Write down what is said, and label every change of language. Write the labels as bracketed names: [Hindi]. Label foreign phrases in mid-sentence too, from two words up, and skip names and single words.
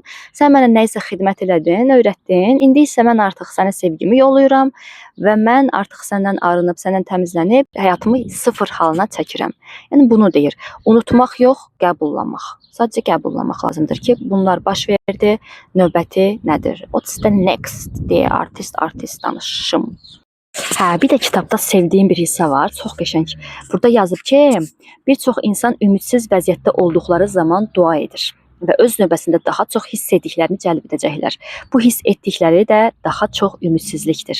[Azerbaijani] Sən mənə nəyisə xidmət elədin, öyrətdin. İndi isə mən artıq sənə sevgimi yollayıram və mən artıq səndən arınıb, səndən təmizlənib həyatımı 0 halına çəkirəm. Yəni bunu deyir. Unutmaq yox, qəbullanmaq. Sadəcə qəbullanmaq lazımdır ki, bunlar baş verdi. Növbəti nədir? [English] What's the next? [Azerbaijani] deyə artist danışım. Bir də kitabda sevdiyim bir hissə var. Çox qəşəng. Burada yazıb ki, bir çox insan ümidsiz vəziyyətdə olduqları zaman dua edir və öz növbəsində daha çox hiss etdiklərini cəlb edəcəklər. Bu hiss etdikləri də daha çox ümidsizlikdir.